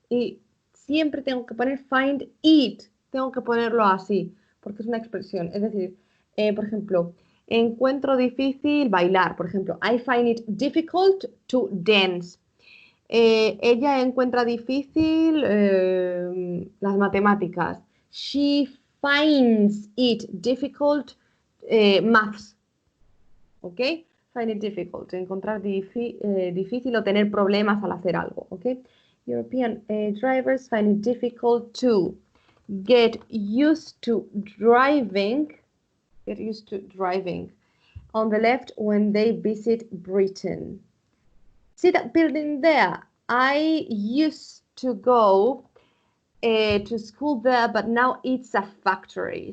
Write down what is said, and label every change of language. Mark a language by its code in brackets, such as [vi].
[es] Y siempre tengo que poner find it. Tengo que ponerlo así, porque es una expresión. Es decir, por ejemplo, encuentro difícil bailar. Por ejemplo, [en] I find it difficult to dance. [es] Ella encuentra difícil las matemáticas. [en] She finds it difficult maths. ¿Ok? Find it difficult. [es] Encontrar difícil o tener problemas al hacer algo. ¿Ok? [en] European drivers find it difficult to get used to driving. Get used to driving on the left when they visit Britain. See that building there? I used to go to school there, but now it's a factory.